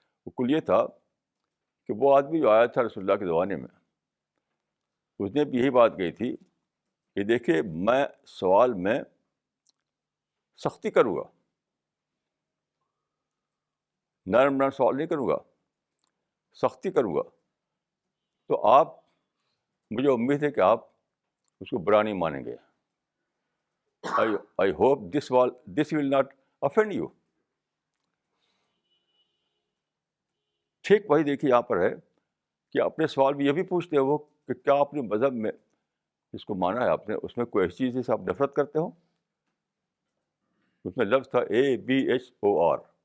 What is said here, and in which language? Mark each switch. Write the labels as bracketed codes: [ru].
[ur] وہ کلو یہ تھا کہ وہ آدمی جو آیا تھا رسول اللہ کے زمانے میں، اس نے بھی یہی بات کہی تھی کہ دیکھیے، میں سوال میں سختی کروں گا، نرم نرم سوال نہیں کروں گا، سختی کروں گا. تو آپ، مجھے امید ہے کہ آپ اس کو برا نہیں مانیں گے. [en] I hope this will not offend you. [ur] ٹھیک وہی دیکھیے یہاں پر ہے کہ اپنے سوال میں یہ بھی پوچھتے ہیں وہ کہ کیا اپنے مذہب میں جس کو مانا ہے آپ نے، اس میں کوئی ایسی چیز جسے آپ نفرت کرتے ہو؟ اس میں لفظ تھا ABHOR.